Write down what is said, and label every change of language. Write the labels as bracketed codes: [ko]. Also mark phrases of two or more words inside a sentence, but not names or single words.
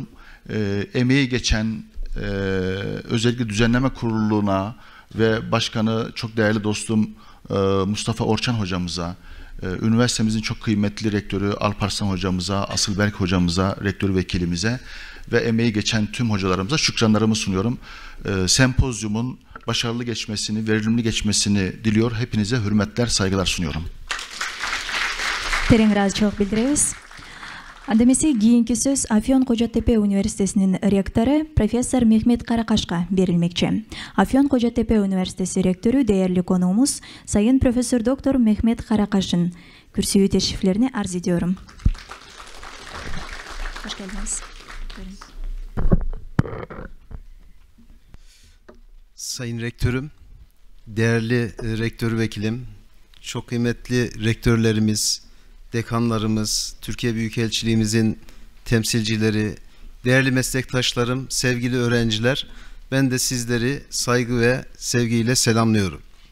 [tr] Emeği geçen özellikle düzenleme kuruluna ve başkanı çok değerli dostum Mustafa Orçan hocamıza, üniversitemizin çok kıymetli rektörü Alparslan hocamıza, Asılberk hocamıza, rektör vekilimize ve emeği geçen tüm hocalarımıza şükranlarımı sunuyorum. Sempozyumun başarılı geçmesini, verimli geçmesini diliyor. Hepinize hürmetler, saygılar sunuyorum. [ky] Teрең ыраазычылык билдиребиз. Анда эмесе кийинки сөз Афьон Кожотепе университетинин ректору профессор Мехмет Каракашка берилмекчи. [tr] Afyon Kocatepe Üniversitesi rektörü değerli konuğumuz sayın profesör doktor Mehmet Karakaş'ın kürsüyü teşriflerine arz ediyorum. Hoş geldiniz. Sayın Rektörüm, değerli rektör vekilim, çok kıymetli rektörlerimiz, dekanlarımız, Türkiye Büyükelçiliğimizin temsilcileri, değerli meslektaşlarım, sevgili öğrenciler, ben de sizleri saygı ve sevgiyle selamlıyorum.